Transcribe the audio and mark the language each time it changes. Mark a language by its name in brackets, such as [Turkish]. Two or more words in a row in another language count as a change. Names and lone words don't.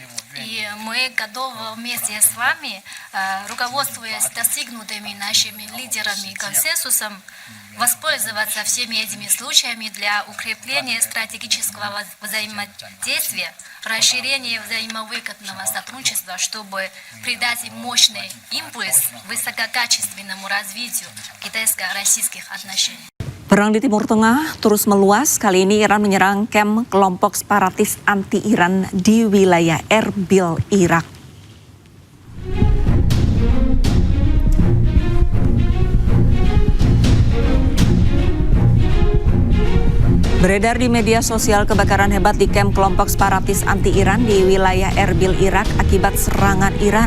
[Russian] И мы готовы вместе с вами, руководствуясь достигнутыми нашими лидерами консенсусом, воспользоваться всеми этими случаями для укрепления стратегического взаимодействия, расширения взаимовыгодного сотрудничества, чтобы придать мощный импульс высококачественному развитию китайско-российских отношений. [Indonesian] Perang di Timur Tengah terus meluas. Kali ini Iran menyerang kamp kelompok separatis anti-Iran di wilayah Erbil, Irak. Beredar di media sosial kebakaran hebat di kamp kelompok separatis anti-Iran di wilayah Erbil, Irak akibat serangan Iran.